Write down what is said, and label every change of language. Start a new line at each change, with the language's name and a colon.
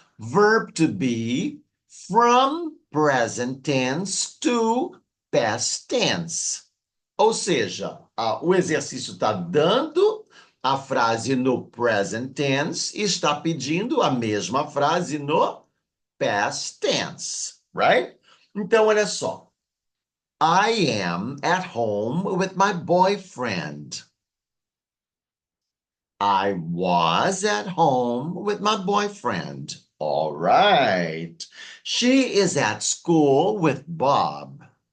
English: Verb to be from present tense to past tense.
Portuguese: Ou seja, o exercício está dando a frase no present tense e está pedindo a mesma frase no past tense, right? Então, olha só.
English: I am at home with my boyfriend. I was at home with my boyfriend. All right. She is at school with Bob.